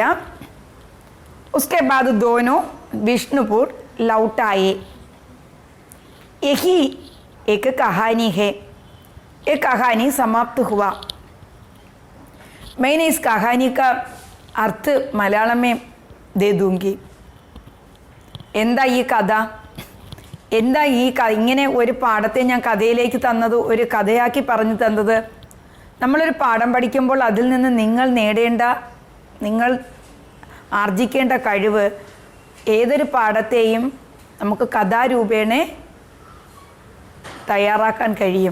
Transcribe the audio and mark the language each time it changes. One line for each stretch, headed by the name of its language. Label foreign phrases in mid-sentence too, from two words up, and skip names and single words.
Hindi: उसके बाद दोनों विष्णुपुर लौट आए। यही एक कहानी है। ये कहानी समाप्त हुआ। मैंने इस कहानी का अर्थ मलयाളം में दे दूंगी।
Malayalam: എന്താ ഈ കഥ, എന്താ ഈ ഇങ്ങനെ ഒരു പാഠത്തെ ഞാൻ കഥയിലേക്ക് തന്നത്, ഒരു കഥയാക്കി പറഞ്ഞു തന്നത്? നമ്മളൊരു പാഠം പഠിക്കുമ്പോൾ അതിൽ നിന്ന് നിങ്ങൾ ആർജിക്കേണ്ട കഴിവ്, ഏതൊരു പാഠത്തെയും നമുക്ക് കഥാരൂപേണ തയ്യാറാക്കാൻ കഴിയും.